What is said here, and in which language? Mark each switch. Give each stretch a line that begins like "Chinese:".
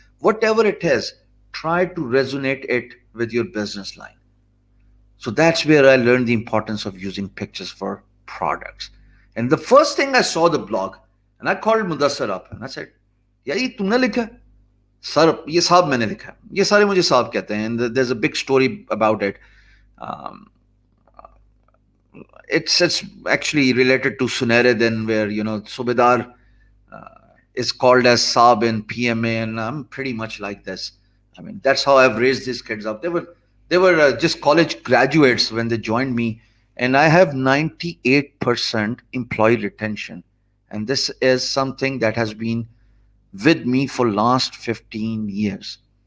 English: Whatever it is, try to resonate it with your business line. So that's where I learned the importance of using pictures for products. And the first thing I saw the blog, and I called Mudassar up and I said, "Yeah,
Hindi: ये तुमने लिखा है?" "Sir, ये साहब मैंने लिखा है." ये सारे मुझे साहब कहते हैं.
English: And there's a big story about it. Um, it's actually related to Sunere then, where Subedar is called as Saab in PMA, and I'm pretty much like this. I mean, that's how I've raised these kids up. They were just college graduates when they joined me, and I have 98% employee retention, and this is something that has been with me for last 15 years.